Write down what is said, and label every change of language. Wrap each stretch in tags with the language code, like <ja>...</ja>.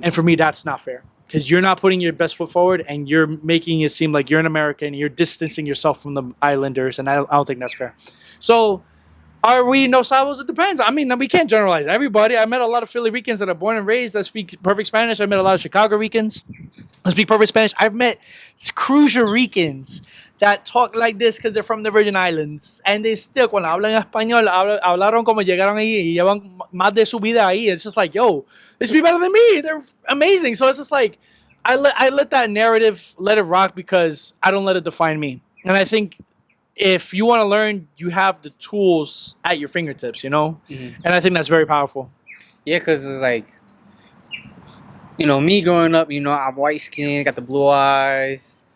<en>And for me, that's not fair, because you're not putting your best foot forward and you're making it seem like you're an American and you're distancing yourself from the islanders, and I don't think that's fair. So Are we no sabos? It depends. I mean, we can't generalize everybody. I met a lot of Philly Ricans that are born and raised that speak perfect Spanish. I met a lot of Chicago Ricans that speak perfect Spanish. I've met Cruiser Ricans that talk like this because they're from the Virgin Islands. And they still,</en> <es>cuando hablan español, hablaron como llegaron ahí y llevan más de su vida ahí.</es> <en>It's just like, yo, they speak better than me. They're amazing. So it's just like, I let that narrative, let it rock because I don't let it define me. And I think if you want to learn, you have the tools at your fingertips, you know? Mm-hmm. And I think that's very powerful. Yeah, because it's like, you know, me growing up, you know, I'm white skinned, got the blue eyes.</en>